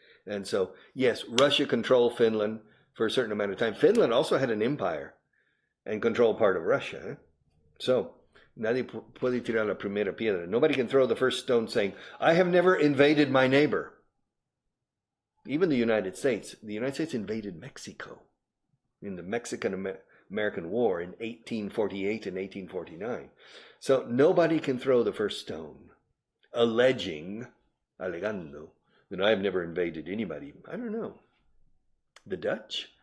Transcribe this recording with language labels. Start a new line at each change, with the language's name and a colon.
English: And so, yes, Russia controlled Finland for a certain amount of time. Finland also had an empire. and control part of Russia. Eh?
Spanish: So, nadie puede tirar la primera piedra.
English: Nobody can throw the first stone saying, I have never invaded my neighbor. Even the United States. The United States invaded Mexico in the Mexican-American War in 1848 and 1849. So nobody can throw the first stone,
Spanish: alegando,
English: that I have never invaded anybody. I don't know. The Dutch?